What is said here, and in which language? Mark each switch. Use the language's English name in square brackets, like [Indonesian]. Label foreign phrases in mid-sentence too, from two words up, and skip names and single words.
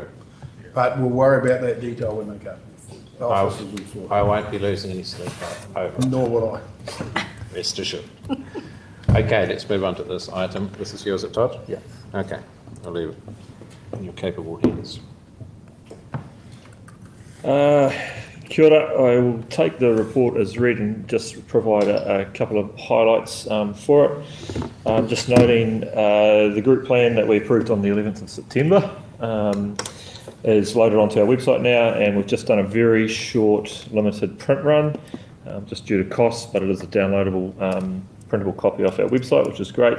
[English] but we'll worry about that detail when they come. The officers will sort. I won't be losing any sleep over it. Nor will I. Rest assured. Okay, let's move on to this item. This is yours, Todd? Yeah. Okay, I'll leave it in your capable hands. [Māori] Kia ora. [English] I will take the report as read and just provide a couple of highlights for it. Just noting the group plan that we approved on the 11th of September is loaded onto our website now, and we've just done a very short limited print run just due to costs, but it is a downloadable printable copy off our website, which is great.